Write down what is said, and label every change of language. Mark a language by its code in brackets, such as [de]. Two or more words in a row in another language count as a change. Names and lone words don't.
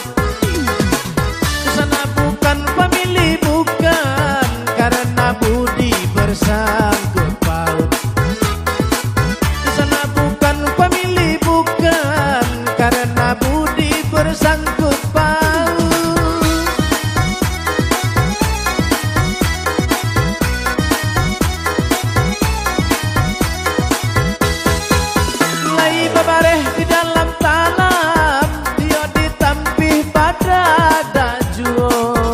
[ms] Kesana bukan famili bukan, karena budi bersangkut paut. Kesana bukan famili bukan, karena budi bersangkut paut. [min] Lai babareh di dalam talam, dia ditampih pada dajuo.